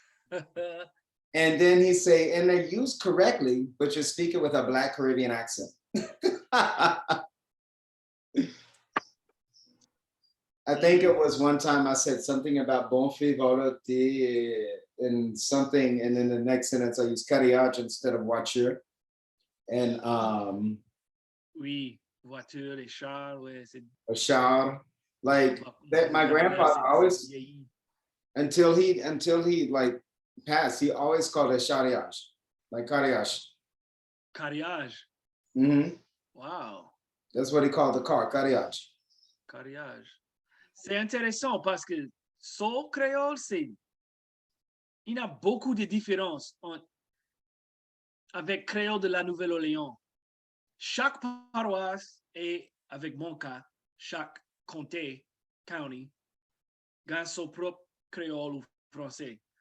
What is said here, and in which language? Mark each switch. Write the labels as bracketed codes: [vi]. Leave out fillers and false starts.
[en] And then he say, and they're used correctly, but you're speaking with a Black Caribbean accent. I think it was one time I said something about bon frivolité and something, and then the next sentence I used carriage instead of voiture. And [fr] Oui, voiture, les chars, ouais, c'est [en] a char, like that. My grandfather always, until he like passed, he always called it charriage, like carriage. Carriage. Wow. That's what he called the car, carriage. Carriage. [fr] C'est intéressant parce que son créole, il y a beaucoup de différences avec créole de la Nouvelle-Orléans. Chaque paroisse et avec mon cas, chaque comté, county, a son propre créole ou français.